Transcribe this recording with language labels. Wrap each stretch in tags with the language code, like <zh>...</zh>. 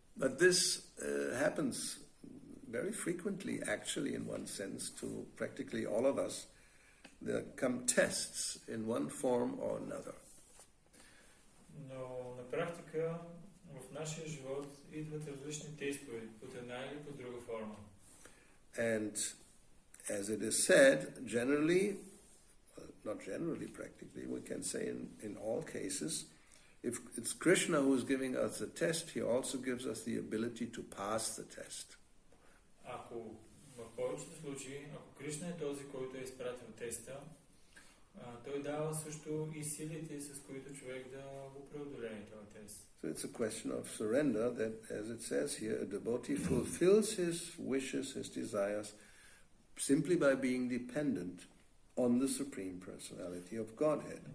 <en>But this happens very frequently, actually, in one sense, to practically all of us. There come tests in one form or another.</en> <bg>Но на практика в нашия живот идват различни тестове, под една или под друга форма.</bg> <en>And as it is said, generally, not generally, practically, we can say in all cases, if it's Krishna who is giving us the test, he also gives us the ability to pass the test.</en> <bg>Ако в повечето случаи, ако Кришна е този, който е изпратил теста, той дава също и силите, с които човек да го преодолее този тест.</bg> <en>So it's a question of surrender that, as it says here, a devotee fulfills his wishes, his desires, simply by being dependent on the Supreme Personality of Godhead.</en>